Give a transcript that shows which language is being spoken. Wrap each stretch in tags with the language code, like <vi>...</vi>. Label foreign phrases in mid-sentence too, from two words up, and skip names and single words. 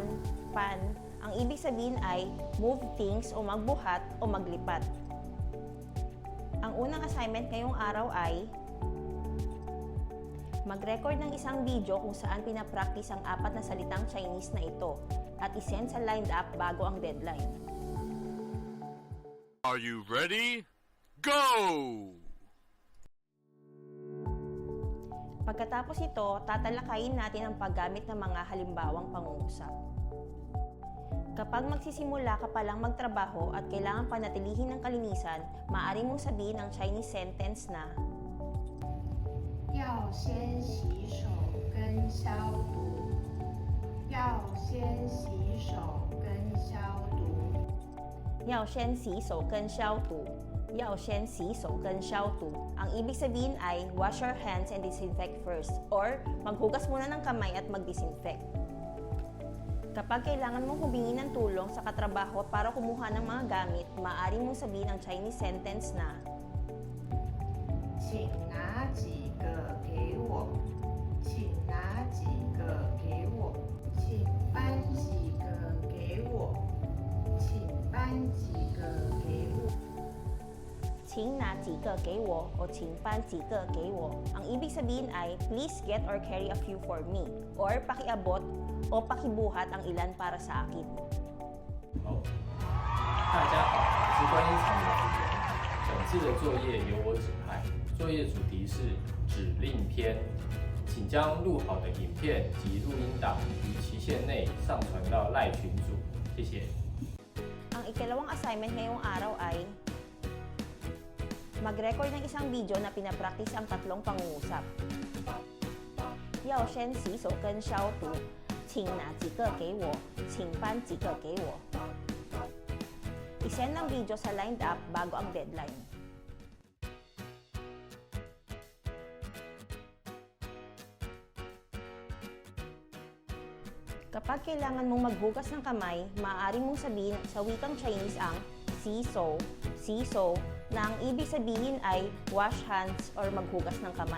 <tl>Ang ibig sabihin ay</tl> <en>move things</en> <tl>o magbuhat o maglipat. Ang unang assignment ngayong araw ay mag-record ng isang video kung saan pinapractice ang 4 na salitang Chinese na ito at isend sa</tl> <en>lined up</en> <tl>bago ang deadline.</tl> <en>Are you ready? Go!</en> <tl>Pagkatapos ito, tatalakayin natin ang paggamit ng mga halimbawang pangungusap. Kapag magsisimula ka palang magtrabaho at kailangan panatilihin ng kalinisan, maaari mong sabihin ang</tl> <en>Chinese sentence</en> <tl>na</tl> <zh>要先洗手跟消毒，要先洗手跟消毒，要先洗手跟消毒，要先洗手跟消毒.</zh> <tl>Ang ibig sabihin ay</tl> <en>wash your hands and disinfect first</en> <tl>or maghugas muna ng kamay at mag-disinfect. Kapag kailangan mong humingi ng tulong sa katrabaho para kumuha ng mga gamit, maaari mong sabihin ang</tl> <en>Chinese sentence</en> <tl>na</tl> <zh>请拿几个给我，请拿几个给我，请搬几个给我，请搬几个给我。请拿几个给我o 请搬几个给我.</zh> <tl>Ang ibig sabihin ay</tl> <en>please get or carry a few for me</en> <tl>or pakiabot o pakibuhat ang ilan para sa akin.</tl> <zh>好，大家好，我是观音堂的主人。本次的作业由我指派，作业主题是指令篇，请将录好的影片及录音档于期限内上传到赖群组，谢谢。</zh> <tl>Ang ikalawang assignment ngayong araw ay mag-record ng isang video na pinapractice ang 3 pangungusap.</tl> <zh>要先洗手跟消毒，请拿几个给我，请搬几个给我.</zh> <tl>I-send ang video sa</tl> <en>lined up</en> <tl>bago ang deadline. Kapag kailangan mong maghugas ng kamay, maaari mong sabihin sa wikang Chinese ang siso, na ang ibig sabihin ay</tl> <en>wash hands</en> <tl>or maghugas ng kamay.</tl>